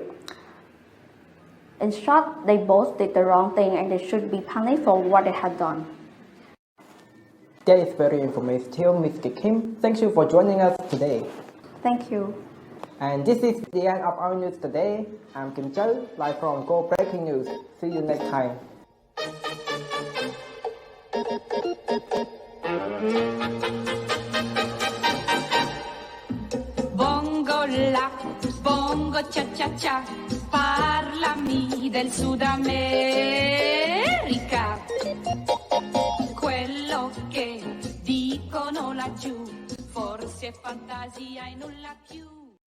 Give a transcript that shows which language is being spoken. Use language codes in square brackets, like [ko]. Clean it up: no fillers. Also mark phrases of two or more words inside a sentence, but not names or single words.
[en] In short, they both did the wrong thing and they should be punished for what they had done. That is very informative, Mr. Kim. Thank you for joining us today. Thank you. And this is the end of our news today. I'm Kim Châu, live from Go Breaking News. See you next time. [it] Bongo la, bongo cha cha cha, parlami del Sud America. Quello che dicono laggiù, forse è fantasia e nulla più.